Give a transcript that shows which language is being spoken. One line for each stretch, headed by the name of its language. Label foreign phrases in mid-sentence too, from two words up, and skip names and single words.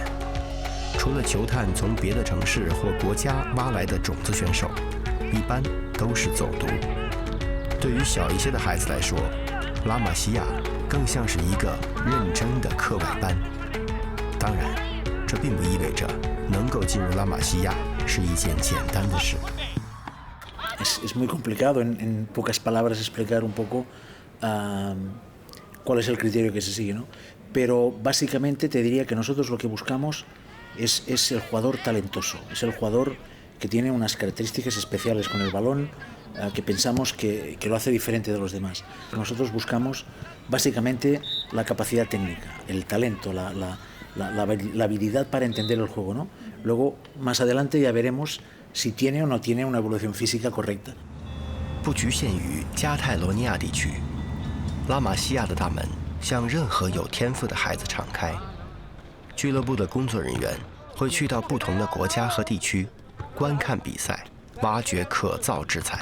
Chinese: 除了球探从别的城市或国家挖来的种子选手，一般都是走读。对于小一些的孩子来说，拉玛西亚更像是一个认真的课外班。当然，这并不意味着能够进入拉玛西亚是一件简单的事。
Spanish: Es muy complicado en pocas palabras explicar un poco cuál es el criterio que se sigue, ¿no? Pero básicamente te diría que nosotros lo que buscamos es el jugador talentoso, es el jugador que tiene unas características especiales con el balón, que pensamos que lo hace diferente de los demás. Nosotros buscamos básicamente la capacidad técnica, el talento, la habilidad para entender el juego, ¿no? Luego, más adelante ya veremos si tiene o no tiene una evolución física correcta.
Chinese: 不局限于加泰罗尼亚地区，拉玛西亚的大门向任何有天赋的孩子敞开。俱乐部的工作人员会去到不同的国家和地区，观看比赛，挖掘可造之才。